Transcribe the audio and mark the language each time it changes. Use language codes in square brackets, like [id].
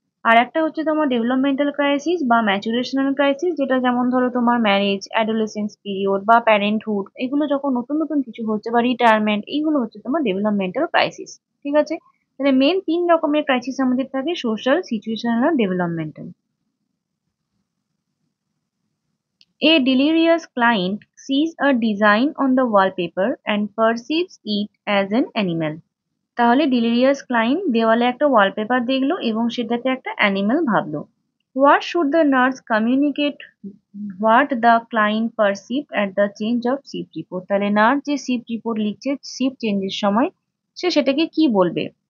[bn] আর একটা হচ্ছে তোমার ডেভেলপমেন্টাল ক্রাইসিস বা ম্যাচুরেশনাল ক্রাইসিস, যেটা যেমন ধরো তোমার ম্যারেজ, অ্যাডোলেসেন্স পিরিয়ড বা প্যারেন্টহুড, এগুলো যখন নতুন নতুন কিছু হচ্ছে বা রিটায়ারমেন্ট, এইগুলো হচ্ছে তোমার ডেভেলপমেন্টাল ক্রাইসিস। ঠিক আছে? তাহলে মেন 3 রকমের ক্রাইসিস আমাদের থাকে: social, situational আর developmental. [en] A delirious client sees a design on the wallpaper and perceives it as an animal. [bn] তাহলে ডিলিরিয়াস ক্লায়েন্ট দেওয়ালে একটা ওয়ালপেপার দেখলো এবং সেটাকে একটা অ্যানিমেল ভাবলো। [en] What should the nurse communicate what the client perceive at the change of shift report? [bn] তাহলে nurse যে শিফট রিপোর্ট লিখছে শিফট চেঞ্জের সময়, সে সেটাকে কি বলবে?